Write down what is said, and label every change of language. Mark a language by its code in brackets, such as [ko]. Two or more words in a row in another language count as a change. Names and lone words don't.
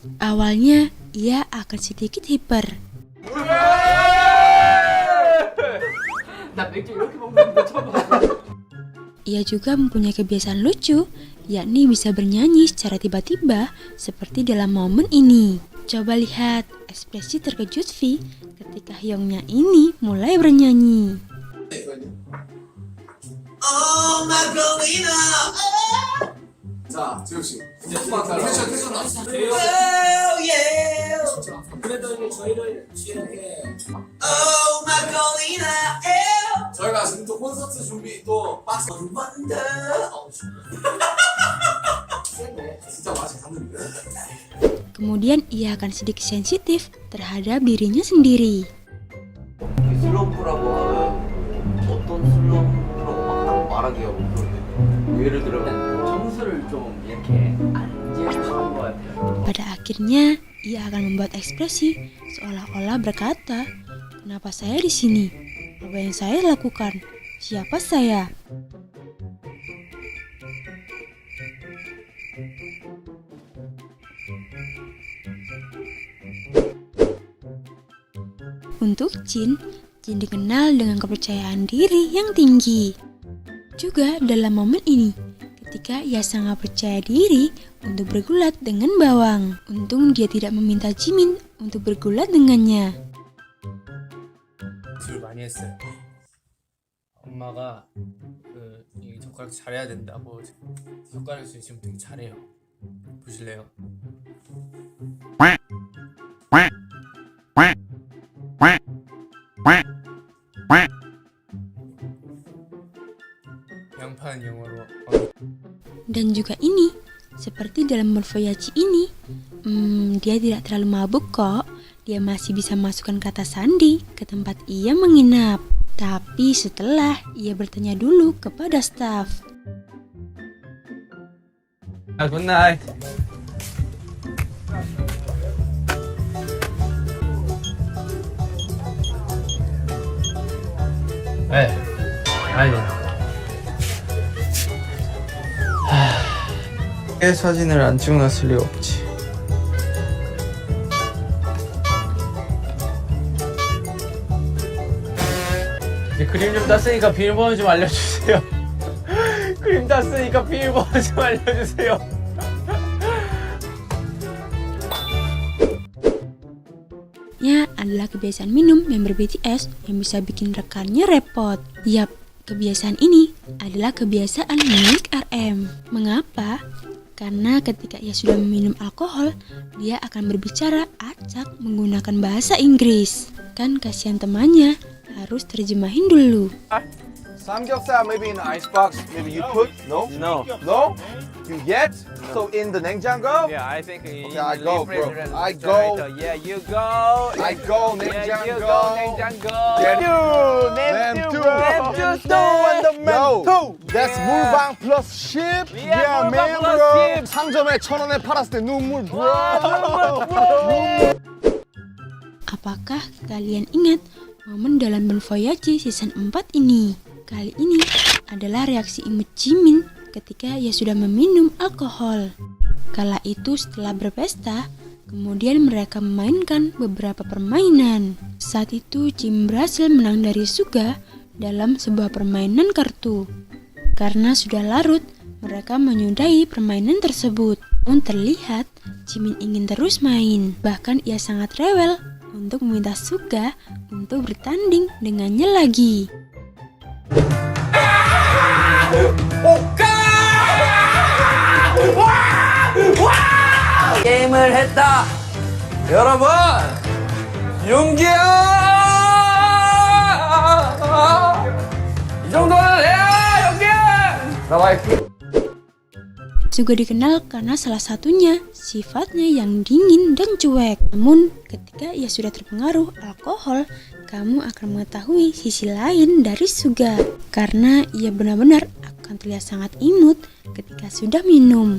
[id] Awalnya, ia akan sedikit hiper. Ia juga mempunyai kebiasaan lucu, yakni bisa bernyanyi secara tiba-tiba seperti dalam momen ini. Coba lihat ekspresi terkejut V ketika Hyungnya ini mulai bernyanyi. [en] Oh my Golina. [ko] 자, 지우 씨. [en] Oh yeah. [ko] 그랬더니 저희를 이렇게 [en] Oh my Golina. [ko] 저희가 지금 또 콘서트 준비 또 박스 [en] Wonder. [ko] 세네. 진짜 맛이 갔는데. [id] Kemudian ia akan sedikit sensitif terhadap dirinya sendiri. [ko] 슬럼프라고 하면 어떤 슬럼프라고 막 말하기가 그런데 예를 들면 점수를 좀 이렇게 안 재고 싶은 것 같아요. [id] Pada akhirnya, ia akan membuat ekspresi seolah-olah berkata, "Kenapa saya di sini? Apa yang saya lakukan? Siapa saya?" Untuk Jin dikenal dengan kepercayaan diri yang tinggi. Juga dalam momen ini, ketika ia sangat percaya diri untuk bergulat dengan bawang. Untung dia tidak meminta Jimin untuk bergulat dengannya. [ko] 연습을 많이 했어요. 엄마가 이 젓가락 잘해야 된다고 젓가락 지금 되게 잘해요. 보실래요? 양파는 영어로 [id] Dan juga ini, seperti dalam Morphoyachi ini, dia tidak terlalu mabuk kok. Dia masih bisa masukkan kata sandi ke tempat ia menginap. Tapi setelah ia bertanya dulu kepada staf. [ko] 굿나잇. 네, 아니. 사진을 안 찍어놨을 리 없지. 이제 그림 좀 땄으니까 비밀번호 좀 알려주세요. 그림 땄으니까 비밀번호 좀 알려주세요. [id] Ya, adalah kebiasaan minum member BTS yang bisa bikin rekannya repot. Yap, kebiasaan ini adalah kebiasaan milik RM. Mengapa? Karena ketika ia sudah meminum alkohol, dia akan berbicara acak menggunakan bahasa Inggris. Kan kasihan temannya, harus terjemahin dulu. [en] Samgyeopsal maybe in the icebox. Maybe you put no. No. You get so in the 냉장고. Yeah, I think in Okay, I go, the bro. refrigerator. I go. Yeah, you go. I go Yeah, you [ko] 냉장고. [en] go. 냉장고. Get Name two. two and the Yo, that's Yeah. 물방 plus ship. Yeah, 물방 man, plus bro. ship. [ko] 상점에 1,000원에 팔았을 때 눈물, [en] bro. [id] Apakah kalian ingat momen dalam Bon Voyage season 4 ini? Kali ini adalah reaksi imut Jimin ketika ia sudah meminum alkohol. Kala itu setelah berpesta, kemudian mereka memainkan beberapa permainan. Saat itu Jimin berhasil menang dari Suga dalam sebuah permainan kartu. Karena sudah larut, mereka menyudahi permainan tersebut. Pun terlihat Jimin ingin terus main. Bahkan ia sangat rewel untuk meminta Suga untuk bertanding dengannya lagi. [ko] 게임을 했다. 여러분, 용기야! 이 정도는 해야 용기! 나와이. [id] juga dikenal karena salah satunya sifatnya yang dingin dan cuek. Namun ketika ia sudah terpengaruh alkohol, kamu akan mengetahui sisi lain dari Suga. Karena ia benar-benar akan terlihat sangat imut ketika sudah minum.